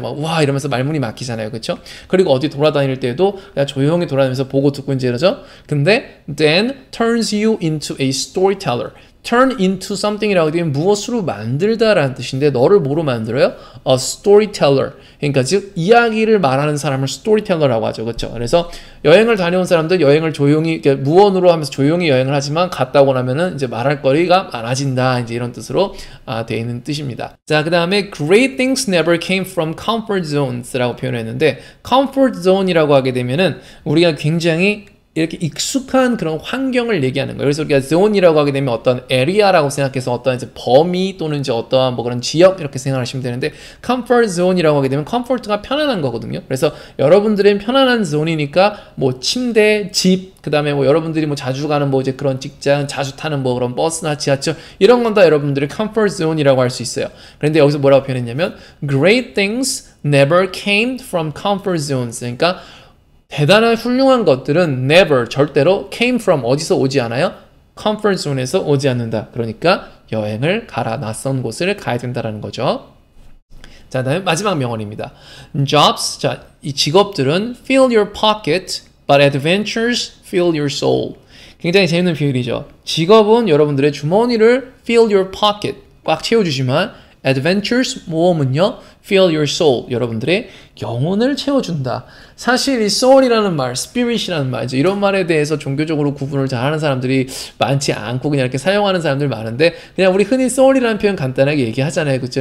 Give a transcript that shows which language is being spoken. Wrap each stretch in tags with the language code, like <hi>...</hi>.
<ko>막 와 이러면서 말문이 막히잖아요. 그렇죠? 그리고 어디 돌아다닐 때도 그냥 조용히 돌아다니면서 보고 듣고 이제 이러죠. 근데</ko> <en>then turns you into a storyteller. turn into something</en> <ko>이라고 되면 무엇으로 만들다라는 뜻인데 너를 뭐로 만들어요?</ko> <en>A storyteller.</en> <ko>그러니까 즉 이야기를 말하는 사람을 storyteller라고 하죠. 그렇죠? 그래서 여행을 다녀온 사람들 여행을 조용히 무언으로 하면서 조용히 여행을 하지만 갔다 오고 나면은 이제 말할 거리가 많아진다. 이제 이런 뜻으로 되어 있는 뜻입니다. 자, 그다음에</ko> <en>great things never came from comfort zones</en> <ko>라고 표현했는데 comfort zone이라고 하게 되면은 우리가 굉장히 이렇게 익숙한 그런 환경을 얘기하는 거예요. 그래서 우리가 zone이라고 하게 되면 어떤 area라고 생각해서 어떤 이제 범위 또는 이제 어떠한 뭐 그런 지역 이렇게 생각하시면 되는데 comfort zone이라고 하게 되면 comfort가 편안한 거거든요. 그래서 여러분들의 편안한 zone이니까 뭐 침대, 집, 그 다음에 뭐 여러분들이 뭐 자주 가는 뭐 이제 그런 직장, 자주 타는 뭐 그런 버스나 지하철 이런 건 다 여러분들의 comfort zone이라고 할 수 있어요. 그런데 여기서 뭐라고 표현했냐면</ko> <en>great things never came from comfort zones.</en> <ko>그러니까 대단한 훌륭한 것들은 never 절대로</ko> <en>came from</en> <ko>어디서 오지 않아요? comfort zone에서 오지 않는다. 그러니까 여행을 가라. 낯선 곳을 가야 된다는 거죠. 자, 다음에 마지막 명언입니다.</ko> <en>Jobs,</en> <ko>자, 이 직업들은</ko> <en>fill your pocket, but adventures fill your soul.</en> <ko>굉장히 재밌는 표현이죠. 직업은 여러분들의 주머니를</ko> <en>fill your pocket,</en> <ko>꽉 채워주지만 adventures 모험은요</ko> <en>fill your soul</en> <ko>여러분들의 영혼을 채워준다. 사실 이 soul이라는 말, spirit이라는 말 이제 이런 말에 대해서 종교적으로 구분을 잘하는 사람들이 많지 않고 그냥 이렇게 사용하는 사람들 많은데 그냥 우리 흔히 soul이라는 표현 간단하게 얘기하잖아요. 그쵸?</ko>